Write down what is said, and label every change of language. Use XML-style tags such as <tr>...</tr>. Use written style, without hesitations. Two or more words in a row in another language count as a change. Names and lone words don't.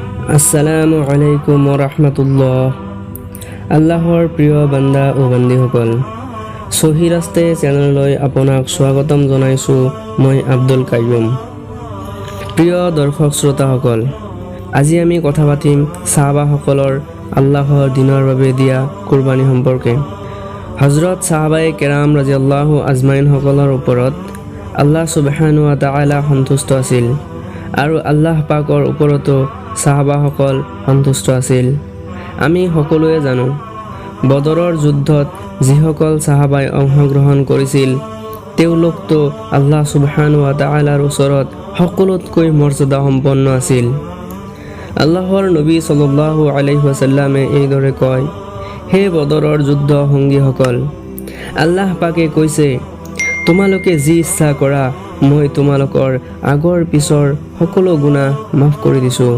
<ar>السلام عليكم ورحمة الله.</ar> <as>আল্লাহৰ প্ৰিয় বান্দা ও বান্দীসকল, সহি ৰাস্তে চেনেললৈ আপোনাক স্বাগতম জনাইছোঁ। মই আব্দুল কাইয়ুম। প্ৰিয় দৰ্শক শ্ৰোতাসকল, আজি আমি কথা পাতিম সাহাবাসকলৰ আল্লাহৰ দিনৰ বাবে দিয়া কুৰবানী সম্পৰ্কে। হজৰত সাহাবায়ে কেৰাম ৰাদিয়াল্লাহু আজমাইনসকলৰ ওপৰত</as> <ar>الله سبحانه وتعالى</ar> <as>সন্তুষ্ট আছিল আৰু আল্লাহ পাকৰ ওপৰতো সাহাবাসকল সন্তুষ্ট আছিল। আমি সকলোৱে জানো, বদৰৰ যুদ্ধত যিসকল সাহাবাই অংশগ্ৰহণ কৰিছিল তেওঁলোকতো</as> <ar>الله سبحانه وتعالى</ar> <as>ওচৰত সকলোতকৈ মৰ্যাদা সম্পন্ন আছিল। আল্লাহৰ নবী</as> <ar>صلى الله عليه وسلم</ar> <as>এইদৰে কয়, হে বদৰৰ যুদ্ধ সংগীসকল, আল্লাহ পাকে কৈছে, তোমালোকে যি ইচ্ছা কৰা, মই তোমালোকৰ আগৰ পিছৰ সকলো গুনাহ মাফ কৰি দিছোঁ।</as>